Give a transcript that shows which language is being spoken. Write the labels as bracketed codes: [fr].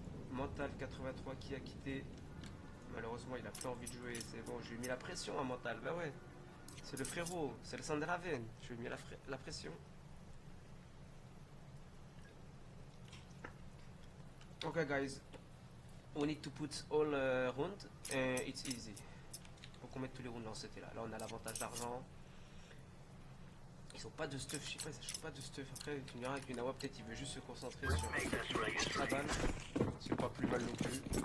[fr] Mental 83 qui a quitté. Malheureusement, il a plus envie de jouer. C'est bon, je lui ai mis la pression à Mental. Bah ouais, c'est le frérot, c'est le sang de la veine. Je lui ai mis la pression. [en] Ok, guys, we need to put all round and it's easy. [fr] Faut qu'on mette tous les rounds dans cet là. Là, on a l'avantage d'argent. Ils ont pas de stuff, je sais pas, ils achètent pas de stuff. Après, tu me diras avec une Awa, peut-être il veut juste se concentrer sur sa balle. C'est pas plus mal non plus.